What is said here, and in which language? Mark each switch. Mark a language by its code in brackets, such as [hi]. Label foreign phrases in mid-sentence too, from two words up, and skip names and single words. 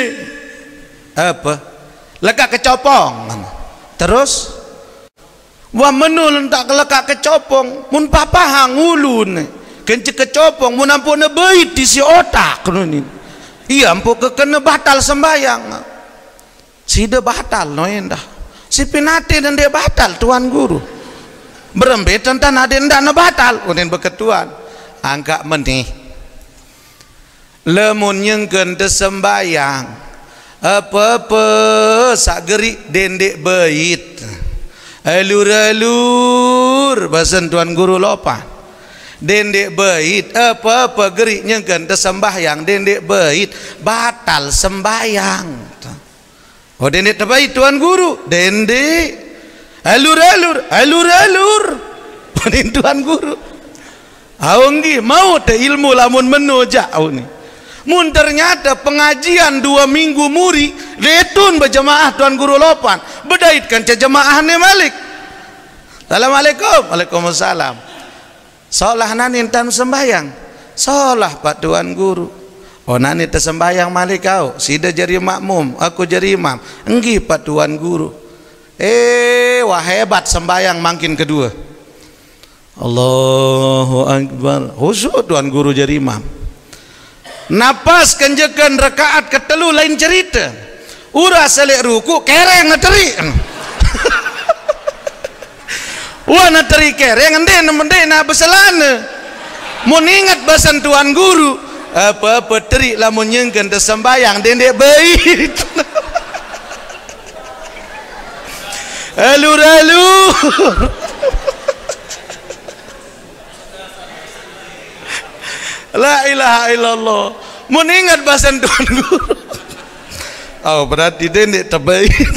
[sas] Apa? Lekak kecopong. Terus wah menul tak lekak kecopong. Mun papahang ulun. Kence kecopong mun ampun beit di si otak ni. Iya ampun kena batal sembayang. Si dia batal no endah. Si pinate dan dia batal Tuan Guru. Berembet tentang ada endah na batal. Unin beketuan. Angka menih. Lemun nyengken tersembayang. Apa-apa sak gerik dendek bait. Alur-alur bahasan Tuan Guru lopan. Dendek bait apa-apa gerik nyengken tersembayang dendek bait batal sembayang. Oh dendek terbaik Tuan Guru, dendek alur-alur, alur-alur. Panin Tuan Guru. Aunggi mau te ilmu lamun menojak ni. Mun ternyata pengajian 2 minggu muri, letun berjemaah Tuan Guru lopan, bedaitkan ke jemaahnya Malik. [ar] السلام عليكم، وعليكم السلام. [sas] Solah nani tan sembayang, solah Pak Tuan Guru. Oh nani tersembayang Malik kau, sida jadi makmum, aku jadi imam. Enggi Pak Tuan Guru. Wah hebat sembayang makin kedua. [ar] الله أكبر. [sas] Khusyuk Tuan Guru jadi imam. Napas kenjekan rakaat ketelu lain cerita. Urah selek ruku kereng ngeteri. Wah ngeteri kereng ende na beselana. Mun ingat bahasan Tuan Guru. Apa-apa terik lamun nyengken tersembayang dendek bait. Alur-alur. [ar] لا إله إلا الله. [sas] Mun ingat bahasan Tuan Guru. Oh berarti dendek terbait.